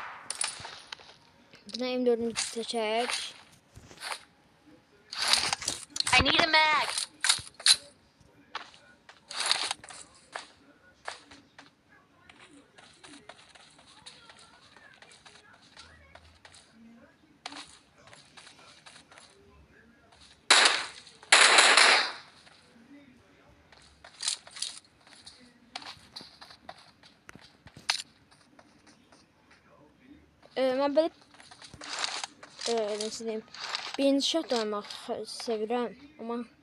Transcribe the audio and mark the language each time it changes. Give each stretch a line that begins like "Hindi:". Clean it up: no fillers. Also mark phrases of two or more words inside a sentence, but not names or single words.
Azerbaijani: Buna M4'ümüzü seçək.
English: I need a mag.
Azerbaijani: Mən belə
Turkish: nasıl diyeyim,
Azerbaijani: birinci şat oynamaq sevirəm, amma